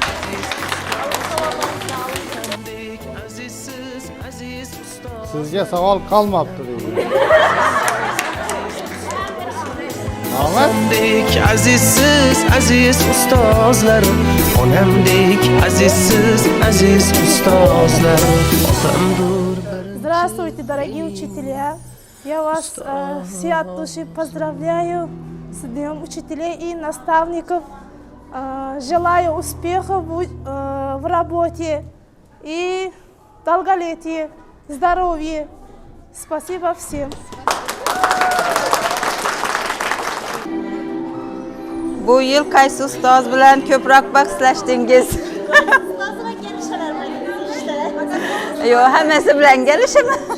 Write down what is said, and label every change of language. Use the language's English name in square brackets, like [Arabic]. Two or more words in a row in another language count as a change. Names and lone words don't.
[Uzbek] Sizga savol qolmabdi deydi. Otamdek azizsiz, aziz ustozlarim, onamdek azizsiz, aziz ustozlarim, otamdur. [Russian] Здравствуйте, дорогие учителя. Я вас все от души поздравляю с Днем учителей и наставников. Желаю успехов в работе и долголетия, здоровья. Спасибо всем. [Uzbek] Bu yil qaysi ustoz bilan ko'proq bahslashdingiz? Yo'q, hammasi bilan kelishaman.